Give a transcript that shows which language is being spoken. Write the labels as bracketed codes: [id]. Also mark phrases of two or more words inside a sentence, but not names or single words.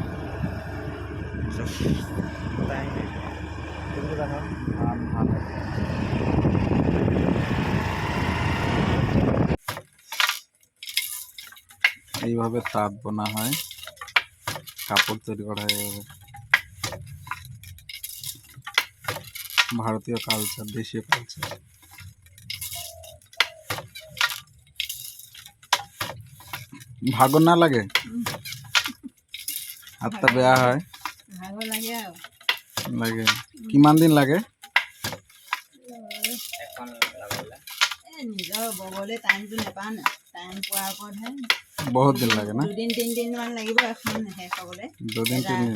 [bn] এইভাবে তাঁত বোনা হয়, কাপড় তৈরি করা হয়। ভারতীয় কালচার, দেশীয় কালচার। [as] ভাগর না লাগে? হাতটা বেয়া হয় লাগে। কিমান দিন লাগে? বহুত দিন লাগে না? 2-3 মান লাগিব এখন শেষ হ'বলৈ। 2-3 দিন